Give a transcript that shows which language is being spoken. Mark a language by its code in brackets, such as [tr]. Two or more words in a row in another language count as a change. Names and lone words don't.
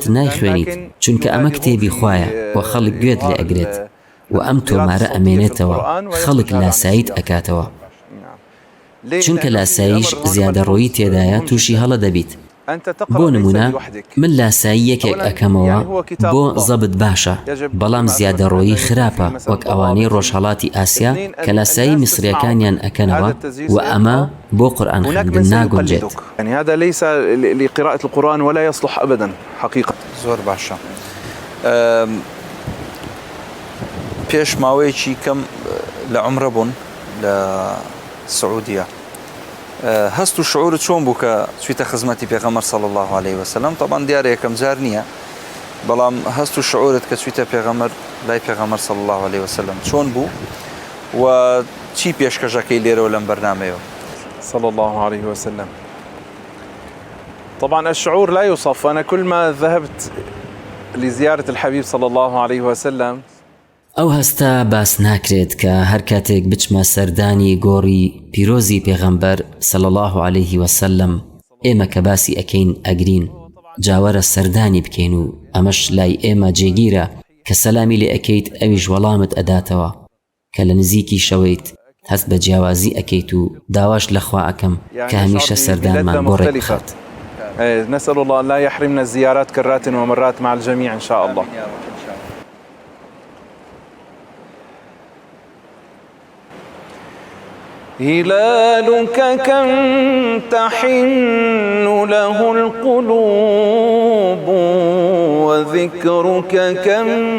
[ckb] نایخوێنیت چونکە ئەمە کتێبی خوایە و خەڵک گوێت لێ ئەگرێت و ئەم تۆمارە ئەمێنێتەوە خەڵک لاساییت ئەکاتەوە چونکە لاساییش زیادەڕۆیی تێدایە تووشی هەڵە دەبیت بۆ نمونە من لاسایی یەکێک ئەکەمەوە بۆ زەبت باشە بەڵام زیادەڕۆیی خراپە وەک ئەوانەی ڕۆژهەڵاتی ئاسیا کە لاسایی میسریەکانیان ئەکەنەوە و ئەمە بۆ قورئان خوێندن ناگونجێت. [ar] يعني هذا ليس لقراءة القرآن ولا يصلح أبدا حقيقة. [ckb] زۆر باشە. پێش ماوەیەکی کەم لە عومرە بوون لە سعودیە. هەست و شعورت چۆن بوو کە چویتە خزمەتی پێغەمبەر [ar] صلی الله عليه وسلم؟ [ckb] طبعا دیارە یەکەم جار نییە، بەڵام هەست و شعورت کە چویتە پێغەمبەر لای پێغەمبەر [ar] صلی الله عليه وسلم [ckb] چۆن بوو و چی پێشکەشەکەی لێرەوە لەم بەرنامەیەوە؟ [ar] صلى الله عليه وسلم. طبعا الشعور لا يوصف. أنا كل ما ذهبت لزيارة الحبيب صلى الله عليه وسلم [ckb] ئەو هەستە باس ناکرێت کە هەر کاتێک بچمە سەردانی گۆڕی پیرۆزی پێغەمبەر [ar] صلی الله عليه وسلم [ckb] ئێمە کە باسی ئەکەین ئەگرین جاوەرە سەردانی بکەین و ئەمەش لای ئێمە جێگیرە کە سەلامی لێ ئەکەیت ئەویش وەڵامت ئەداتەوە کە لە نزیکی شەوەیت هەست بە جیاوازی ئەکەیت و داواش لەخوا ئەکەم کە هەمیشە سەردانمان بۆ ڕێک بخات. [ar] نسأل الله أن لا يحرمنا الزيارات كرات ومرات مع الجميع إن شاء الله. هلالك كم تحن له القلوب وذكرك كم